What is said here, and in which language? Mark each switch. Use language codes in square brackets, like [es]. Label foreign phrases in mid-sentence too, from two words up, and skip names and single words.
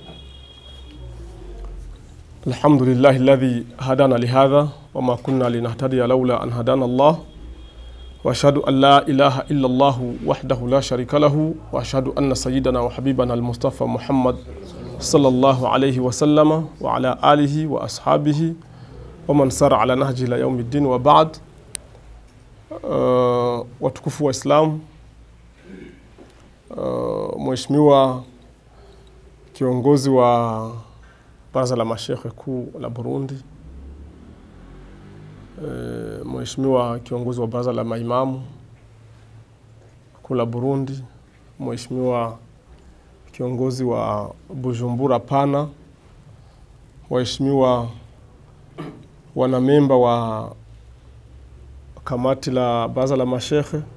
[ar] الحمد لله الذي هدانا لهذا وما كنا لنهتدي لولا أن هدانا الله، وأشهد أن لا إله إلا الله وحده لا شريك له، وأشهد أن سيدنا وحبيبنا المصطفى محمد صلى الله عليه وسلم وعلى آله وأصحابه ومن سار على نهجه إلى يوم الدين. وبعد. [sw] watukufu wa Islam, Mheshimiwa kiongozi wa Baraza la Mashekhe Kuu la Burundi, Mheshimiwa kiongozi wa Baraza la Maimamu Kuu la Burundi, Mheshimiwa kiongozi wa Bujumbura Pana, waheshimiwa wanamemba wa kamati la Baraza la Mashekhe,